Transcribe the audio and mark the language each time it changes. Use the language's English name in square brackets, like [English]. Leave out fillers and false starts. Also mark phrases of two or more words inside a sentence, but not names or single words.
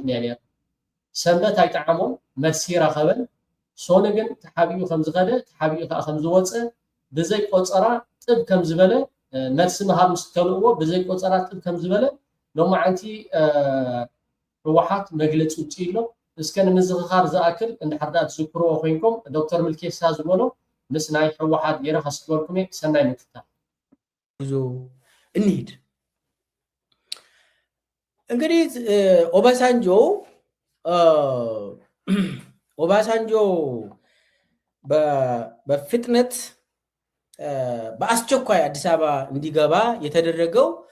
[Tigrinya] ነይሩ ሰንበት ኣይጠዓሞም መልሲ ረኸበን ሶኒ ግን ተሓቢኡ ከም ዝኸደ ተሓቢኡ ከዓ ከም ዝወፀ ብዘይ ቆፀራ ጥብ ከም ዝበለ መልሲ ምሃብ ምስ ከልእዎ ብዘይ ቆፀራ ጥብ ከም ዝበለ ሎማዓንቲ ህወሓት መግለፂ ውፅኢ ኢሎ እስከ ንምዝኽኻር ዝኣክል እንድሕር ዳ ትዝክርዎ ኮይንኩም ዶክተር ምልኬሳ ዝበሎ ምስ ናይ ህወሓት ገይረ ከስክበልኩም እየ ሰናይ ምክትታል [Amharic] ብዙ እንሂድ እንግዲህ ኦባሳንጆ በፍጥነት በአስቸኳይ አዲስ አበባ እንዲገባ የተደረገው